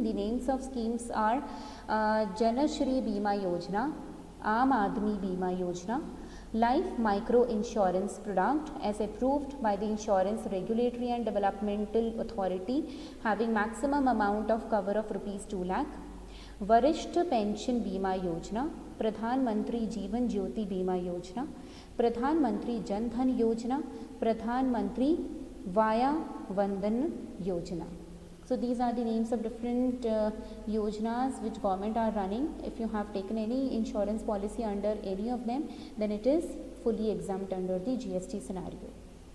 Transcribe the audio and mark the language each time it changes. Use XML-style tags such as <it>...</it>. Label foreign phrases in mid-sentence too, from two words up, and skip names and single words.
<en>The names of schemes are Janashri Bima Yojana, Aam Aadmi Bima Yojana, Life Micro Insurance Product as approved by the Insurance Regulatory and Developmental Authority having maximum amount of cover of rupees 2 lakh, Varishth Pension Bima Yojana, Pradhan Mantri Jeevan Jyoti Bima Yojana, Pradhan Mantri Jan Dhan Yojana, Pradhan Mantri Vaya Vandan Yojana. So these are the names of different yojanas which government are running. If you have taken any insurance policy under any of them, then it is fully exempt under the GST scenario.</en>